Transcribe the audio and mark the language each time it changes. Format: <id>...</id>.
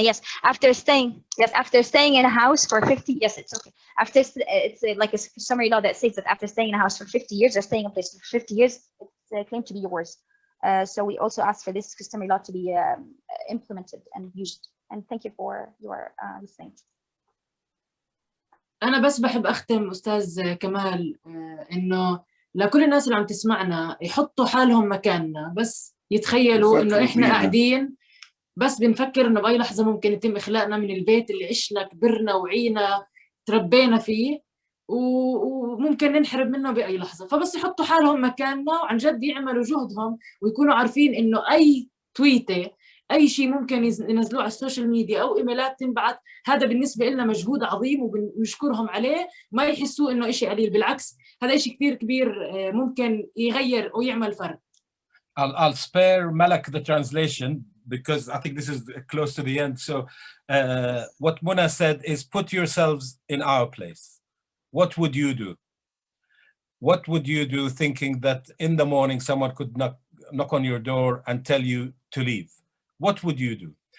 <en>Yes, after staying in a house for 50. Yes, it's okay. It's like a customary law that says that after staying in a house for 50 years or staying in a place for 50 years, it's claimed to be yours. So we also ask for this customary law to be implemented and used. And thank you for your listening.</en> <ar>أنا بس بحب أختم أستاذ كمال إنه لكل الناس اللي عم تسمعنا يحطوا حالهم مكاننا، بس يتخيلوا إنه إحنا قاعدين بس بنفكر إنه بأي لحظة ممكن يتم إخلاءنا من البيت اللي عشنا كبرنا وعينا تربينا فيه، وممكن ننحرب منه بأي لحظة. فبس يحطوا حالهم مكاننا وعن جد يعملوا جهدهم ويكونوا عارفين إنه أي تويتة، أي شيء ممكن ينزلوه على السوشيال ميديا أو إيميلات تنبعث، هذا بالنسبة لنا مجهود عظيم وبنشكرهم عليه. ما يحسوا إنه إشي قليل، بالعكس هذا إشي كتير كبير ممكن يغير ويعمل فرق.</ar> <en>I'll spare Malak the translation because I think this is close to the end. So what Muna said is, put yourselves in our place. What would you do? What would you do thinking that in the morning someone could knock on your door and tell you to leave? What would you do?</en>